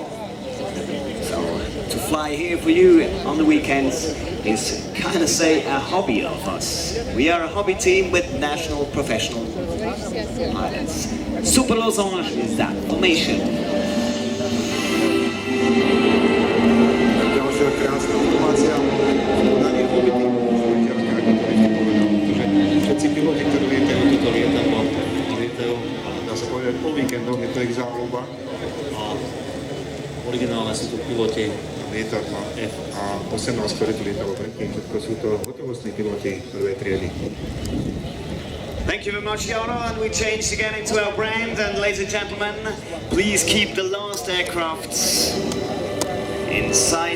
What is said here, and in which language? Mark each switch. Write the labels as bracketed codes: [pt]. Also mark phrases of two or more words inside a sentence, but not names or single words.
[en] So to fly here for you on the weekends is kind of say a hobby of us. We are a hobby team with national professional pilots. Super Losange is that formation. [sk] Ďalšia krásna informácia o daných hobitých pretože všetci piloti, ktorí lietajú toto lietadlo, lietajú, dá sa povedať, po víkendoch, je to ich záľuba. A originálne sú tu piloti lietadla F-18, ktorí tu lietalo predtým, všetko sú to hotovostní piloti prvej triedy. [en] Thank you very much, Jaro, and we changed again into our brand, and ladies and gentlemen, please keep the last aircrafts in sight.